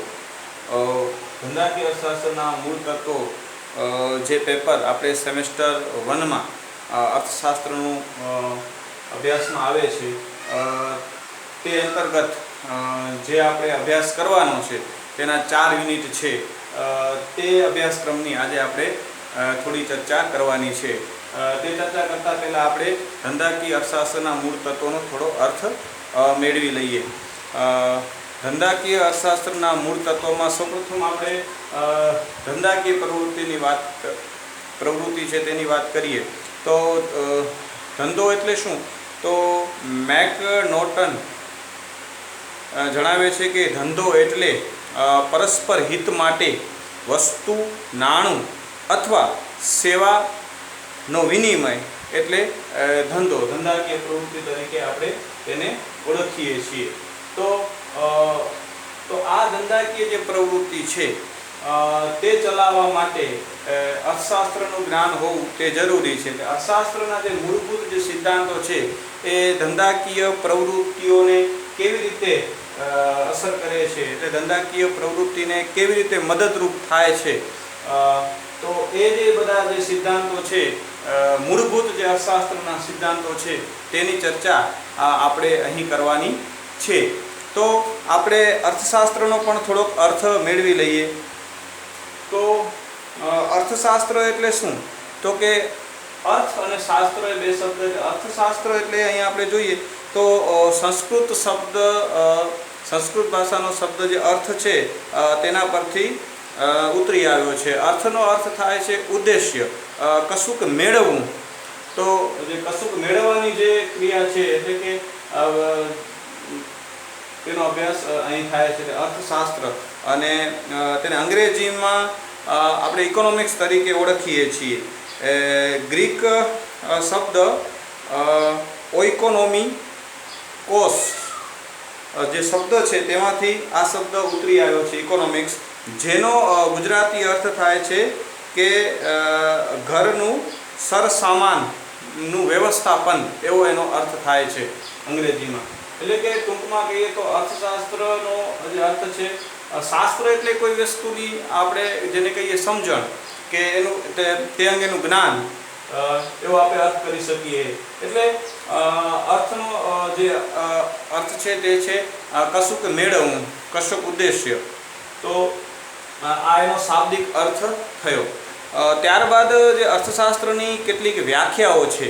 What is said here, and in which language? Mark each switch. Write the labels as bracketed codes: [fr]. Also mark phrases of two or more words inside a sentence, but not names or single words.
[gu] ધંધાકીય અર્થશાસ્ત્રના મૂળ તત્વો જે પેપર આપણે સેમેસ્ટર 1 માં અર્થશાસ્ત્રનું અભ્યાસ માં આવે છે તે અંતર્ગત જે આપણે અભ્યાસ કરવાનો છે તેના 4 યુનિટ છે। તે અભ્યાસક્રમની આજ આપણે થોડી ચર્ચા કરવાની છે। તે ચર્ચા કરતા પહેલા આપણે ધંધાકીય અર્થશાસ્ત્રના મૂળ તત્વોનો થોડો અર્થ મેળવી લઈએ। ધંધાકીય અર્થશાસ્ત્રના મૂળ તત્વોમાં સૌપ્રથમ આપણે ધંધાકીય પ્રવૃત્તિ છે તેની વાત કરીએ તો ધંધો એટલે શું? તો મૈકનોટન જણાવે છે કે ધંધો એટલે પરસ્પર હિત માટે વસ્તુ નાણું અથવા સેવાનો વિનિમય એટલે ધંધો। ધંધાકીય પ્રવૃત્તિ તરીકે આપણે તેને ઓળખીએ છીએ। તો આ ધંધાકીય જે પ્રવૃત્તિ છે તે ચલાવવા માટે અર્થશાસ્ત્રનું જ્ઞાન હોવું તે જરૂરી છે। અર્થશાસ્ત્રના જે મૂળભૂત જે સિદ્ધાંતો છે એ ધંધાકીય પ્રવૃત્તિઓને કેવી રીતે અસર કરે છે, એટલે ધંધાકીય પ્રવૃત્તિને કેવી રીતે મદદરૂપ થાય છે, તો એ જે બધા જે સિદ્ધાંતો છે મૂળભૂત જે અર્થશાસ્ત્રના સિદ્ધાંતો છે તેની ચર્ચા આપણે અહીં કરવાની છે। તો આપણે અર્થશાસ્ત્રનો પણ થોડોક અર્થ મેળવી લઈએ। તો અર્થશાસ્ત્ર એટલે શું? તો કે અર્થ ઔર શાસ્ત્ર એ બે શબ્દ। અર્થશાસ્ત્ર એટલે અહીં આપણે જોઈએ તો સંસ્કૃત શબ્દ સંસ્કૃત ભાષાનો શબ્દ જે અર્થ છે તેના પરથી ઉતરી આવ્યો છે। અર્થનો અર્થ થાય છે ઉદ્દેશ્ય, કશુંક મેળવવું। તો જે કશુંક મેળવવાની જે ક્રિયા છે એટલે કે તેનો અભ્યાસ અહીં થાય છે અર્થશાસ્ત્ર। અને તેને અંગ્રેજીમાં આપણે ઇકોનોમિક્સ તરીકે ઓળખીએ છીએ। ગ્રીક શબ્દ ઓઇકોનોમિકોસ જે શબ્દ હૈ તેમાંથી આ શબ્દ ઉતરી આવ્યો છે ઇકોનોમિક્સ, જેનો ગુજરાતી અર્થ થાય છે કે ઘરનું સરસામાનનું વ્યવસ્થાપન એવો એનો અર્થ થાય છે [hi] अंग्रेजी में। [gu] એટલે કે ટૂંકમાં કહીએ તો અર્થશાસ્ત્રનો જે અર્થ છે, શાસ્ત્ર એટલે કોઈ વસ્તુની આપણે જેને કહીએ સમજણ કે એનું તે અંગેનું જ્ઞાન એવો આપણે અર્થ કરી શકીએ। એટલે અર્થનો જે અર્થ છે તે છે કશુંક મેળવવું, કશુંક ઉદ્દેશ્ય। તો આ એનો શાબ્દિક અર્થ થયો। ત્યારબાદ જે અર્થશાસ્ત્રની કેટલીક વ્યાખ્યાઓ છે।